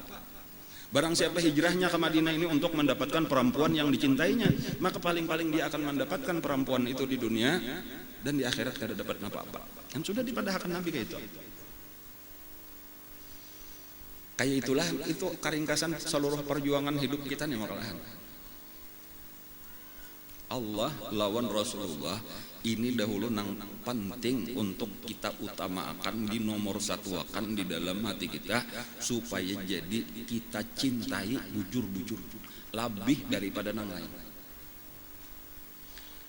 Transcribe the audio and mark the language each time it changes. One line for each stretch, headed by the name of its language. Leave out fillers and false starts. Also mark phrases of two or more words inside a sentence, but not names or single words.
Indonesian: Barang siapa hijrahnya ke Madinah ini untuk mendapatkan perempuan yang dicintainya, maka paling-paling dia akan mendapatkan perempuan itu di dunia, dan di akhirat tidak dapat apa-apa.
Banjar: Yang sudah dipadahkan Nabi kayak itu. Kayak itulah itu keringkasan seluruh perjuangan hidup kita nih malahan. Allah lawan Rasulullah ini dahulu nang penting untuk kita utamakan, di nomor satuakan di dalam hati kita, supaya jadi kita cintai bujur-bujur lebih daripada nang lain.